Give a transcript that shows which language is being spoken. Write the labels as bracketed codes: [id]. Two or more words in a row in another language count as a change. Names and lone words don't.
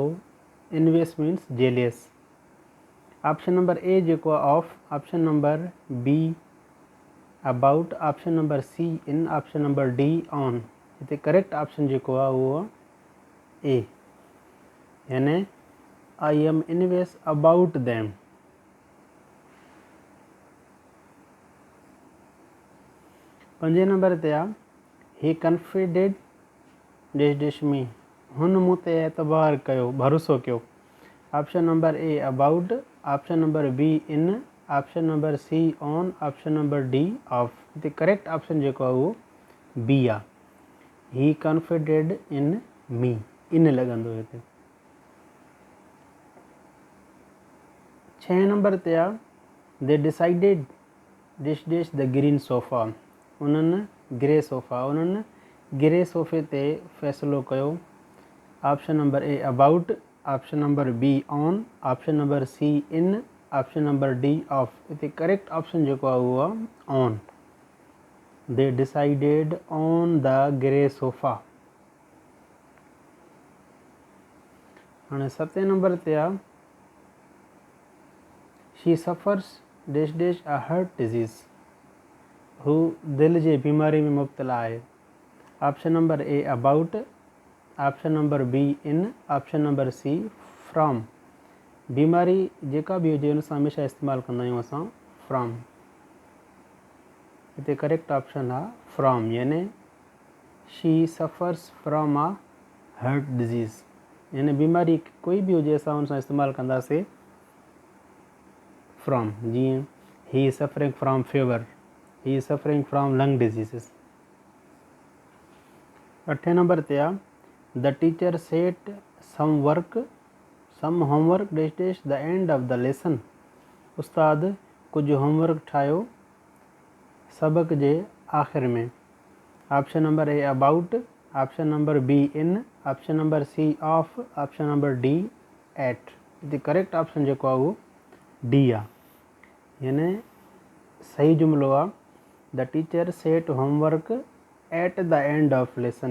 [en] Envious means jealous. Option number A [sd] जेको आहे [en] off, option number B about, option number C in, option number D on. [sd] हिते [en] correct option [sd] जेको आहे उहो ए, यानी [en] I am envious about them. [sd] पंजे नंबर ते आहे [en] he confided dash dash me. [sd] हुन मूं ते एतबार कयो, भरोसो कयो। [en] Option number A about, option number B in, option number C on, option number D off. [sd] हिते [en] correct option [sd] जेको आहे उहो बी आहे। [en] he confided in me, [sd] इन लॻंदो हिते। [en] 6 [sd] नंबर ते आहे [en] they decided dash dash the green sofa. [sd] उन्हनि [en] grey sofa, [sd] उन्हनि [en] grey sofa [sd] ते फ़ैसिलो कयो। [en] Option number A about, option number B on, option number C in, option number D off. [sd] हिते [en] correct option [sd] जेको आहे उहो आहे ऑन। [en] They decided on the grey sofa. [sd] हाणे 7 नंबर ते आहे [en] she suffers dash dash a heart disease. [sd] हू दिलि जी बीमारी में मुब्तला आहे। [en] Option number A about, option number B in, option number C from. [sd] बीमारी जेका बि हुजे उन सां हमेशह इस्तेमालु कंदा आहियूं असां फ्रॉम। [en] हिते correct option आहे फ्रॉम, यानी she suffers from a heart disease. [sd] यानी बीमारी कोई बि हुजे असां उन सां इस्तेमालु कंदासीं फ्रॉम। [en] जीअं he is suffering from fever, he is suffering from lung diseases. 8 [sd] नंबर ते आहे [en] the teacher set some homework dash dash the end of the lesson. [sd] उस्ताद कुझु होमवर्क ठाहियो सबक जे आख़िर में। [en] Option number A about, option number B in, option number C off, option number D at. हिते correct option [sd] जेको आहे उहो [en] डी [sd] आहे, यानी सही जुमिलो आहे [en] the teacher set homework at the end of lesson.